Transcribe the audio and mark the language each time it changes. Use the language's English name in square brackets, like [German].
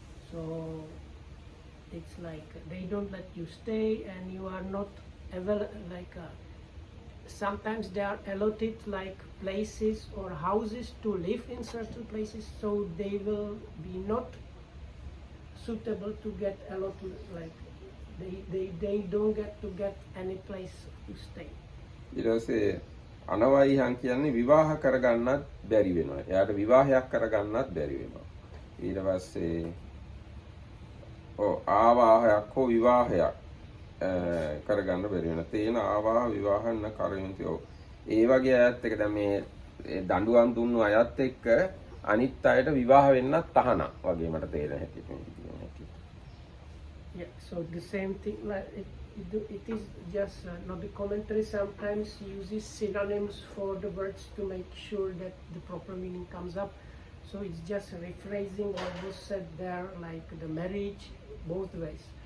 [English] So it's like they don't let you stay, and you are not ever sometimes they are allotted like places or houses to live in certain places, so they will be not suitable to get allotted, like they don't get any place to stay. [Sinhala] ඊට පස්සේ අනවයිහන් කියන්නේ විවාහ කරගන්නත් බැරි වෙනවා. එයාට විවාහයක් කරගන්නත් බැරි වෙනවා. ඊට පස්සේ ආවාහයක් හෝ විවාහයක් කරගන්න බැරි වෙනවා. [Pali] තේන ආවාහ විවාහන්න කරයන්ති. [Sinhala] ඒ වගේ අයත් එක දැන් මේ දඬුවම් දුන්නු අයත් එක්ක අනිත් අයට විවාහ වෙන්නත් තහනම් වගේ මට තේරෙන හැටියට. [English] Yeah, so the same thing, like it is just the commentary sometimes uses synonyms for the words to make sure that the proper meaning comes up. So it's just rephrasing what was said there, like the marriage both ways.